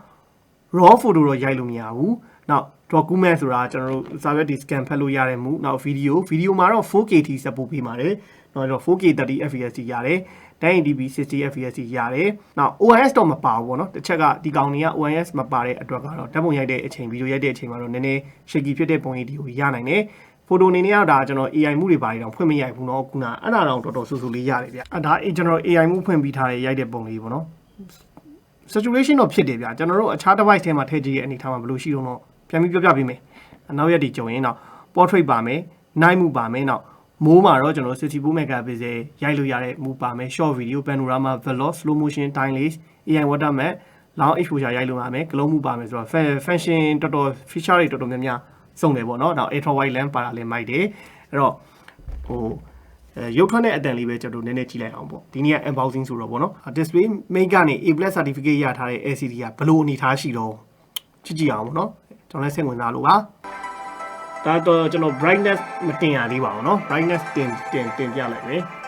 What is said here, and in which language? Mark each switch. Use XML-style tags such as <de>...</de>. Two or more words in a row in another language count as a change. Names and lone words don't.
<en>raw photo</en> <my>တော့ရိုက်လို့မရဘူးနောက် document ဆိုတာကျွန်တော်တို့ server ဒီ scan ဖတ်လို့ရတဲ့မူနောက် video မှာတော့ 4K ထိ support ပေးပါတယ်နောက်တော့ 4K 30 fps ရတယ် 1080p 60 fps ရတယ်နောက် OIS တော့မပါဘူးပေါ့နော်တစ်ချက်ကဒီကောင်တွေက OIS မပါတဲ့အတွက်ကတော့ဓာတ်ပုံရိုက်တဲ့အချိန် video ရိုက်တဲ့အချိန်မှာတော့နည်းနည်း shaky ဖြစ်တဲ့ပုံရိပ်တွေကိုရနိုင်တယ် photo အနေနဲ့ကတော့ဒါကျွန်တော် AI မှုတွေပါတော့ဖွင့်မရိုက်ဘူးเนาะခုနအဲ့ဒါတော့တော်တော်ဆူဆူလေးရတယ်ဗျဒါကျွန်တော် AI မှုဖွင့်ပြီးထားတဲ့ရိုက်တဲ့ပုံလေးပေါ့နော် saturation တော့ဖြစ်တယ်ဗျကျွန်တော်တို့အခြား device ထဲမှာထည့်ကြည့်ရဲ့အနေထားမှာဘယ်လိုရှိတော့ပြန်ပြီးပြောပြပေးမယ်နောက်ရက်ဒီကြုံရင်တော့ portrait ပါမယ်</my> <en>night move</en> <my>ပါမယ်နောက်မိုးမှာ တော့ကျွန်တော်64 megapixel ရိုက်လို့ရတဲ့မူပါမယ်</my> <en>short video panorama vlog slow motion time lapse AI watermark long exposure</en> <my>ရိုက်လို့ရမယ် glow move ပါမယ်ဆိုတော့ function တော်တော် feature တွေတော်တော်များများစုံတယ်ပေါ့နော်နောက်</my> <en>ultra wide lens</en> <my>ပါတာလည်းမိုက်တယ်အဲ့တော့ဟိုရုပ်ထွက်တဲ့အတန်လေးပဲကျွန်တော်နည်းနည်းကြည့်လိုက်အောင်ပေါ့ဒီနေ့က unboxing ဆိုတော့ပေါ့နော်</my> <en>display main</en> <my>ကနေ A+ certificate ရထားတဲ့ LCD ကဘယ်လိုအနေထားရှိတော့ကြည့်အောင်ပေါ့နော်ကျွန်တော်လည်းစိတ်ဝင်စားလို့ပါဒါတော့ကျွန်တော် brightness မတင်ရသေးပါဘူးเนาะ brightness တင်ပြလိုက်မယ်</my>